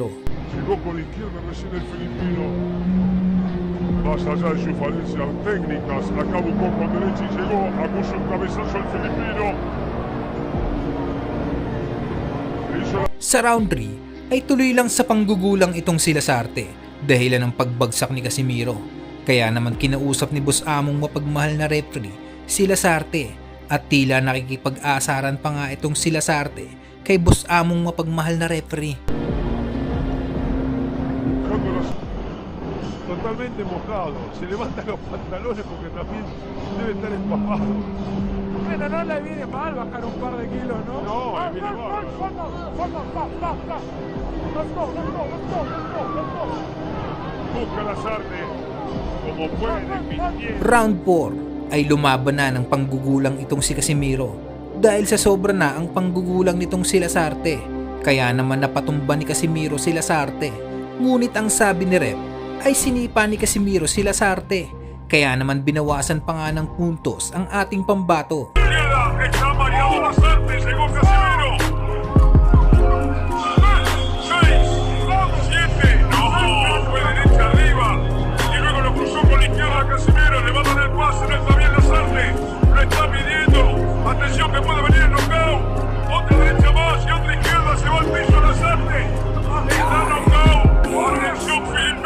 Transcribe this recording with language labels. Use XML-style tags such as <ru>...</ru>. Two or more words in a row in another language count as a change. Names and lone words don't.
<es>Llegó con la izquierda recién el filipino. Más allá de sus falencias técnicas, acá buscó con derecha y llegó, acusó un cabezazo al filipino.</es> <tl>Sa round 3 ay tuloy lang sa panggugulang itong si Lasarte dahilan ng pagbagsak ni Casimiro. Kaya naman kinausap ni Boss Among mapagmahal na referee si Lasarte at tila nakikipag-asaran pa nga itong si Lasarte kay Boss Among mapagmahal na referee.</tl> <es>Totalmente mojado, se levanta los pantalones porque también debe estar empapado. Bueno, no le viene mal bajar un par de kilos, ¿no? No, le viene mal. Busca Lasarte.</es> <tl>Round 4 ay lumaban na ng panggugulang itong si Casimiro dahil sa sobra na ang panggugulang nitong si Lasarte. Kaya naman napatumba ni Casimiro si Lasarte. Ngunit ang sabi ni Rep ay sinipa ni Casimiro si Lasarte. Kaya naman binawasan pa nga ng puntos ang ating pambato.</tl> <es>Casimiro le va a dar el pase, no está bien Lasarte, lo está pidiendo, atención que puede venir el knockout, otra derecha más y otra izquierda, se va al piso Lasarte, está knockout, atención Filipino.</es>